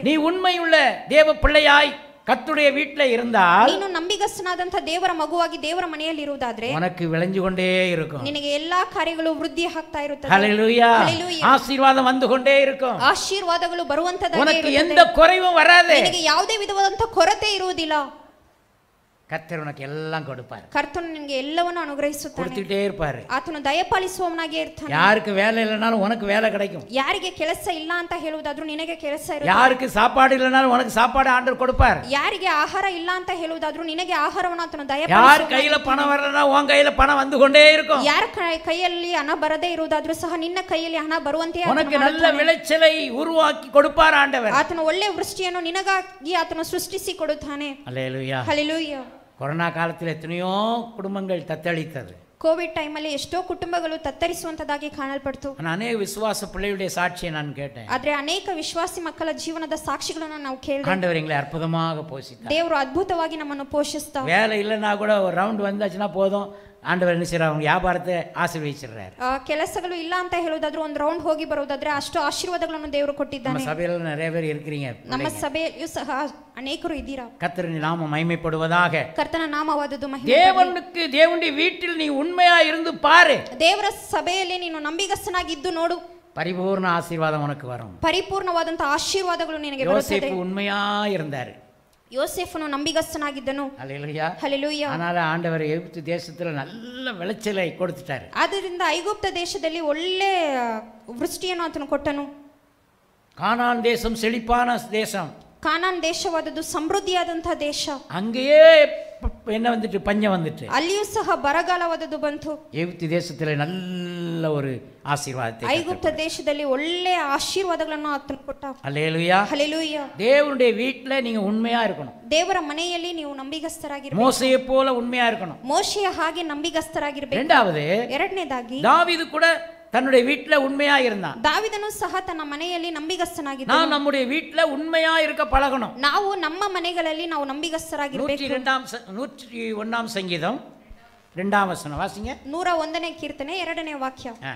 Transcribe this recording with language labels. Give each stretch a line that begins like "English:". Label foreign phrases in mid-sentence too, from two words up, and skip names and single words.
Tamil: நீ உண்மையுள்ள தேவ பிள்ளையாய் கர்த்தருடைய வீட்டிலே இருந்தால்,
Kannada: ನೀನು ನಂಬಿಗಸ್ತನಾದಂತ ದೇವರ ಮಗುವಾಗಿ ದೇವರ ಮನೆಯಲ್ಲಿ ಇರುವುದಾದ್ರೆ
Tamil: உனக்கு விளைஞ்சு கொண்டே இருக்கும்.
Kannada: ನಿನಗೆ ಎಲ್ಲಾ ಕಾರ್ಯಗಳು ವೃದ್ಧಿ ಆಗ್ತಾ ಇರುತ್ತದೆ.
Tamil: ஹல்லேலூயா. ஹல்லேலூயா. ஆசீர்வாதம் வந்து கொண்டே இருக்கும்.
Kannada: ಆಶೀರ್ವಾದಗಳು ಬರುವಂತದಾಗಿ
Tamil: உனக்கு
Kannada: ಇರುತ್ತದೆ.
Tamil: எந்த குறைவும் வராது.
Kannada: ನಿನಗೆ ಯಾವುದೇ ವಿಧವಾದಂತ ಕೊರತೆ ಇರುವುದಿಲ್ಲ.
Tamil: கர்த்தர் உனக்கு எல்லாம் கொடுப்பார்.
Kannada: ಕರ್ತನು ನಿನಗೆ ಎಲ್ಲವನ್ನು ಅನುಗ್ರಹಿಸುತ್ತಾನೆ.
Tamil: கொடுத்துட்டே இருப்பாரு.
Kannada: ಆತನು ದಯಪಾಲಿಸುವವನಾಗಿಯೇ ಇರ್ತಾನೆ.
Tamil: யாருக்கு வேலை இல்லைனாலும் உனக்கு வேலை கிடைக்கும்.
Kannada: ಯಾರಿಗೆ ಕೆಲಸ ಇಲ್ಲ ಅಂತ ಹೇಳುವುದಾದ್ರೂ ನಿನಗೆ ಕೆಲಸ ಇರುತ್ತೆ.
Tamil: யாருக்கு சாப்பாடு இல்லைனாலும் உனக்கு சாப்பாடு ஆண்டவர் கொடுப்பார்.
Kannada: ಯಾರಿಗೆ ಆಹಾರ ಇಲ್ಲ ಅಂತ ಹೇಳುವುದಾದ್ರೂ ನಿನಗೆ ಆಹಾರವನ್ನು ಆತನು
Tamil: யார்
Kannada: ದಯಪಾಲಿಸುವವನಾಗಿದ್ದಾನೆ.
Tamil: கையில பணம் வரலனா உன் கையில பணம் வந்து கொண்டே இருக்கும்.
Kannada: ಯಾರ ಕೈಯಲ್ಲಿ ಹಣ ಬರದೇ ಇರುವುದಾದ್ರೂ ಸಹ ನಿನ್ನ ಕೈಯಲ್ಲಿ ಹಣ ಬರುವಂತೆ
Tamil: உனக்கு நல்ல விளைச்சலை உருவாக்கி கொடுப்பார் ஆண்டவர்.
Kannada: ಆತನು ಒಳ್ಳೆ ವೃಷ್ಟಿಯನ್ನು ನಿನಗಾಗಿ ಆತನು ಸೃಷ್ಟಿಸಿ ಕೊಡುತ್ತಾನೆ.
Tamil: அல்லேலூயா.
Kannada: ಹಲ್ಲೆಲೂಯಾ.
Tamil: கொரோனா காலத்தில் எத்தனையோ குடும்பங்கள் தத்தளித்தது.
Kannada: ಕೋವಿಡ್ ಟೈಮಲ್ಲಿ ಎಷ್ಟೋ ಕುಟುಂಬಗಳು ತತ್ತರಿಸುವಂತದಾಗಿ ಕಾಣಲ್ಪಡ್ತು.
Tamil: நான் அநேக விசுவாச பிள்ளைகளுடைய சாட்சியை நான் கேட்டேன்.
Kannada: ಆದ್ರೆ ಅನೇಕ ವಿಶ್ವಾಸಿ ಮಕ್ಕಳ ಜೀವನದ ಸಾಕ್ಷಿಗಳನ್ನು ನಾವು ಕೇಳಿದೆ.
Tamil: ஆண்டவர் எங்களை அற்புதமாக போஷித்தார்.
Kannada: ದೇವರು ಅದ್ಭುತವಾಗಿ ನಮ್ಮನ್ನು ಪೋಷಿಸ್ತಾ.
Tamil: வேலை இல்லைன்னா கூட ஒரு ரவுண்ட் வந்தாச்சுன்னா போதும், ஆண்டவர் என்ன செய்யறார்? அவங்க வியாபாரத்தை ஆசீர்வதிச்சிடுறார்.
Kannada: ಕೆಲಸಗಳು ಇಲ್ಲ ಅಂತ ಹೇಳುವುದಾದ್ರೂ ಒಂದು ರೌಂಡ್ ಹೋಗಿ ಬರುವುದಾದ್ರೆ ಅಷ್ಟು ಆಶೀರ್ವಾದಗಳನ್ನು ದೇವರು ಕೊಟ್ಟಿದ್ದಾನೆ.
Tamil: நம்ம சபையில நிறைய பேர் இருக்கிறீங்க.
Kannada: ನಮ್ಮ ಸಭೆಯಲ್ಲಿಯೂ ಸಹ ಅನೇಕರು ಇದ್ದೀರಾ.
Tamil: கர்த்தரின் நாமம் மகிமைப்படுவதாக.
Kannada: ಕರ್ತನ ನಾಮವಾದದ್ದು ಮಹಿಮೆ.
Tamil: தேவனுக்கு தேவனுடைய வீட்டில் நீ உண்மையா இருந்து பாரு.
Kannada: ದೇವರ ಸಭೆಯಲ್ಲಿ ನೀನು ನಂಬಿಗಸ್ತನಾಗಿದ್ದು ನೋಡು.
Tamil: பரிபூர்ண ஆசீர்வாதம் உனக்கு வரும்.
Kannada: ಪರಿಪೂರ್ಣವಾದಂತ ಆಶೀರ್ವಾದಗಳು ನಿನಗೆ ಬರುತ್ತದೆ.
Tamil: யோசேப்பு உண்மையா இருந்தார்.
Kannada: ಯೋಸೇಫನು ನಂಬಿಗಸ್ತನಾಗಿದ್ದನು.
Tamil: அல்லேலூயா.
Kannada: ಹಲ್ಲೆಲೂಯಾ.
Tamil: அதனால ஆண்டவர் எகிப்து தேசத்துல நல்ல விளைச்சலை கொடுத்துட்டாரு.
Kannada: ಆದ್ದರಿಂದ ಐಗುಪ್ತ ದೇಶದಲ್ಲಿ ಒಳ್ಳೆ ವೃಷ್ಟಿಯನ್ನು ಆತನು ಕೊಟ್ಟನು.
Tamil: கானான் தேசம் செழிப்பான தேசம்.
Kannada: ಕಾನಾನ್ ದೇಶವಾದದ್ದು ಸಮೃದ್ಧಿಯಾದಂತಹ ದೇಶ.
Tamil: அங்கேயே என்ன வந்துட்டு? பஞ்சம் வந்துட்டு.
Kannada: ಅಲ್ಲಿಯೂ ಸಹ ಬರಗಾಲವಾದದ್ದು ಬಂತು.
Tamil: எகிப்து தேசத்துல நல்ல ஒரு ஆசீர்வாதத்தை.
Kannada: ಐಗುಪ್ತ ದೇಶದಲ್ಲಿ ಒಳ್ಳೆ ಆಶೀರ್ವಾದಗಳನ್ನು ಆತನು ಕೊಟ್ಟ.
Tamil: அல்லேலூயா.
Kannada: ಹಲ್ಲೆಲೂಯಾ.
Tamil: தேவனுடைய வீட்டுல நீங்க உண்மையா இருக்கணும்.
Kannada: ದೇವರ ಮನೆಯಲ್ಲಿ ನೀವು ನಂಬಿಗಸ್ತರಾಗಿರಬೇಕು.
Tamil: மோசேயை போல உண்மையா இருக்கணும்.
Kannada: ಮೋಶೆಯ ಹಾಗೆ ನಂಬಿಗಸ್ತರಾಗಿರಬೇಕು.
Tamil: இரண்டாவது,
Kannada: ಎರಡನೇದಾಗಿ
Tamil: தாவீது கூட தன்னுடைய வீட்டுல உண்மையா இருந்தான்.
Kannada: ದಾವಿದನು ಸಹ ತನ್ನ ಮನೆಯಲ್ಲಿ ನಂಬಿಗಸ್ತನಾಗಿದ್ದ.
Tamil: நான் நம்முடைய வீட்டுல உண்மையா இருக்க பழகணும்.
Kannada: ನಾವು ನಮ್ಮ ಮನೆಗಳಲ್ಲಿ ನಾವು ನಂಬಿಗಸ್ತರಾಗಿರಬೇಕು.
Tamil: 101 சங்கீதம் 2 வசனம் வாசிங்க.
Kannada: 101ನೇ ಕೀರ್ತನೆ 2ನೇ ವಾಕ್ಯ.